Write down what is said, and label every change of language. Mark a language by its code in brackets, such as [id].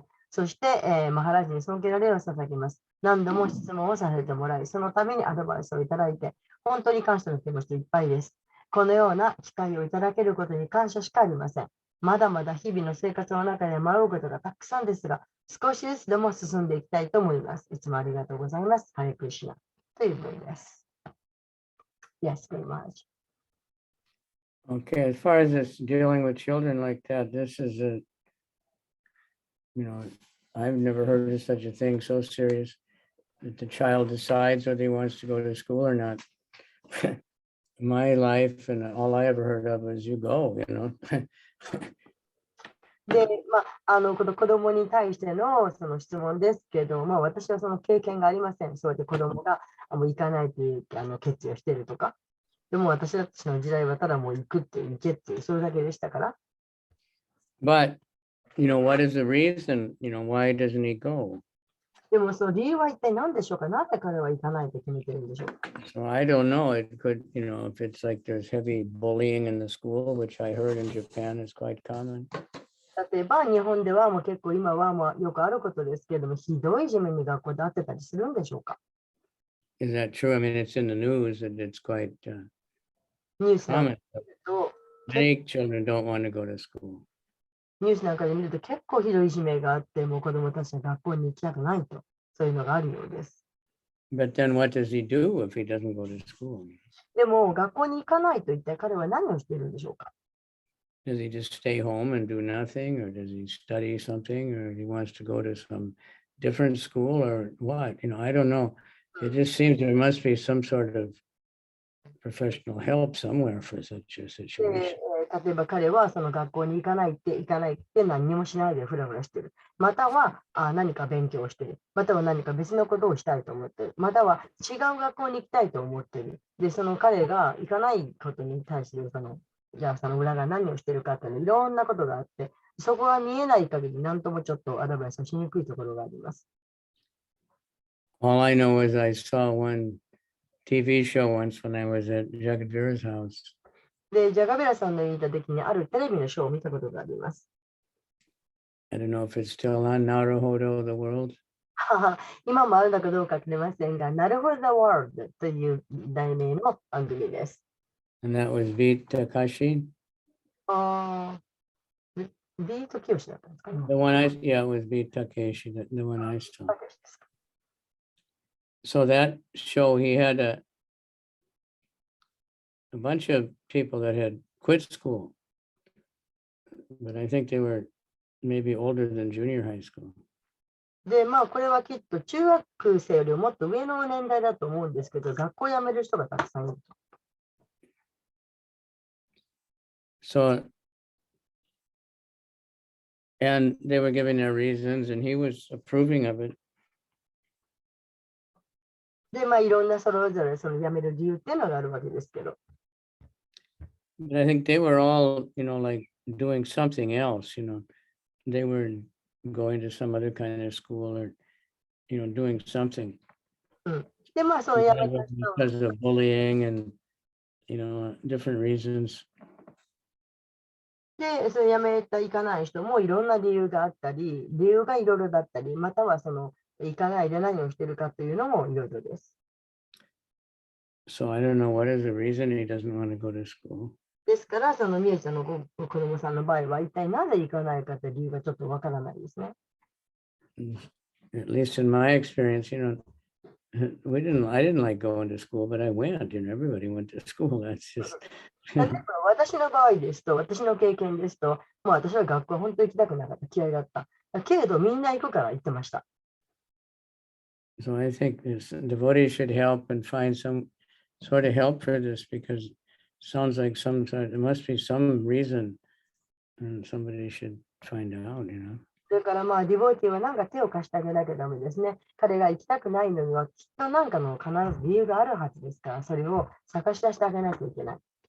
[ja] そして、マハラジに尊敬の礼を捧げます。何度も質問をさせてもらい、そのためにアドバイスをいただいて、本当に感謝の気持ちでいっぱいです。このような機会をいただけることに感謝しかありません。まだまだ日々の生活の中で迷うことがたくさんですが、少しずつでも進んでいきたいと思います。いつもありがとうございます。ハレクリシナという文です。 [en] Yes, very much. Okay, as far as this dealing with children like that, this is I've never heard of such a thing so serious that the child decides whether he wants to go to school or not. My life and all I ever heard of was you go, [ja] で、この子供に対してのその質問ですけど、私はその経験がありません。そうやって子供がもう行かないという決意をしているとか。でも私たちの時代はただもう行くっていう、行けっていう、それだけでしたから。 [en] But, what is the reason, why doesn't he go? [ja] でもその理由は一体何でしょうか。なぜ彼は行かないと決めてるんでしょうか。 [en] So I don't know. It could, if it's like there's heavy bullying in the school, which I heard in Japan is quite common. [ja] 例えば日本ではもう結構今はもうよくあることですけれども、ひどいいじめに学校であってたりするんでしょうか。 [en] Is that true? I mean, it's in the news that it's quite [ja] ニュースなんか [en] common. [ja] で見ると、 [en] Many children don't want to go to school. [ja] ニュースなんかで見ると結構ひどいいじめがあって、もう子どもたちは学校に行きたくないと、そういうのがあるようです。 [en] But then what does he do if he doesn't go to school? [ja] でも、学校に行かないと一体彼は何をしているんでしょうか？ [en] Does he just stay home and do nothing, or does he study something, or he wants to go to some different school, or what? I don't know. It just seems there must be some sort of professional help somewhere for such a で situation. [ja] 例えば彼はその学校に行かないって何にもしないでフラフラしてる。または何か勉強してる。または何か別のことをしたいと思ってる。または違う学校に行きたいと思ってる。で、その彼が行かないことに対するじゃあその裏が何をしてるかっていういろんなことがあって、そこが見えない限り何ともちょっとアドバイスをしにくいところがあります。 [en] All I know is I saw one TV show once when I was at Jagadvir's house. [ja] で、ジャガベラさんの言った時にあるテレビのショーを見たことがあります。 [en] I don't know if it's still on Naruhodo, the world. [ja] 今もあるのかどうか知りませんが、なるほど The World という題名の番組です。 [en] And that was Beat Takashi. [ja] ビートきよしだったんですかね。 [en] The one yeah, it was Beat Takeshi, the one I saw. So that show, he had a bunch of people that had quit school, but I think they were maybe older than junior high school. [ja] で、これはきっと中学生よりもっと上の年代だと思うんですけど、学校を辞める人がたくさんいる。 [en] So, and they were giving their reasons, and he was approving of it. [ja] で、いろんなそれぞれその辞める理由っていうのがあるわけですけど。 [en] But I think they were all, like doing something else, they were going to some other kind of school or, doing something. [ja] で、その辞めた人 [en] Because of bullying and, different reasons. [ja] で、それ辞めた行かない人もいろんな理由があったり、理由がいろいろだったり、またはその行かないで何をしているかというのもいろいろです。 [en] So I don't know what is the reason he doesn't want to go to school. [ja] ですから、そのみえちゃんの子供さんの場合は、一体なぜ行かないかという理由がちょっとわからないですね。 [en] At least in my experience, I didn't like going to school, but I went, everybody went to school. That's just. [ja] 例えば私の場合ですと、私の経験ですと、私は学校本当に行きたくなかった、嫌いだった。けれど、みんな行くから行ってました。 [en] So I think devotees should help and find some sort of help for this, because it sounds like there must be some reason, and somebody should find out, [ja] それからディボーティーはなんか手を貸してあげなきゃダメですね。彼が行きたくないのにはきっとなんかの必ず理由があるはずですから、それを探し出してあげなきゃいけない。